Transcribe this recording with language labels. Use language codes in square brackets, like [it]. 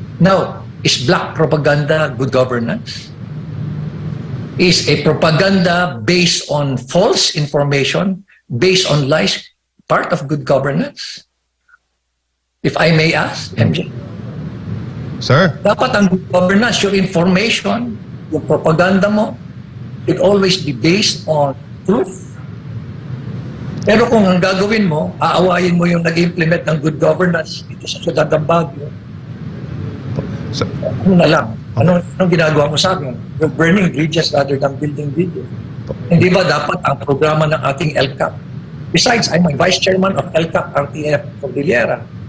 [en] Now, is black propaganda good governance? Is a propaganda based on false information, based on lies, part of good governance? If I may ask, MJ. Sir? [tl] Dapat ang [en] good governance, your information, [tl] yung propaganda mo, [en] should always be based on truth. [tl] Pero kung ang gagawin mo, aawayin mo yung nag-implement ng good governance dito sa syudad ng Baguio, [en] Sir? [tl] ano na lang? Anong ginagawa mo sa akin? [en] You're burning bridges rather than building bridges. [tl] Hindi ba dapat ang programa ng ating LCAP? [en] Besides, I'm a vice chairman of LCAP RTF Cordillera.